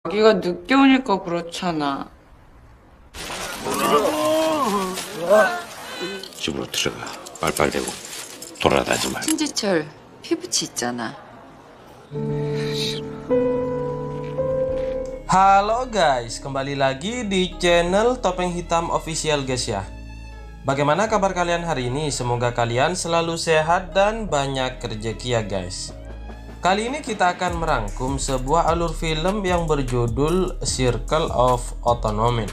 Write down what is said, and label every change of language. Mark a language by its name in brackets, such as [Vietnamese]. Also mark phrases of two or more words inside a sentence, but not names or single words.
[Korean] 자기가 늦게 오니까 그렇잖아. 집으로 들어가. 빨빨대고 돌아다니지 말고. 신지철 피부치 있잖아. [Indonesian] Halo guys, kembali lagi di channel Topeng Hitam Official guys ya. Bagaimana kabar kalian hari ini? Semoga kalian selalu sehat dan banyak rezeki ya guys. Kali ini kita akan merangkum sebuah alur film yang berjudul Circle of Autonomy.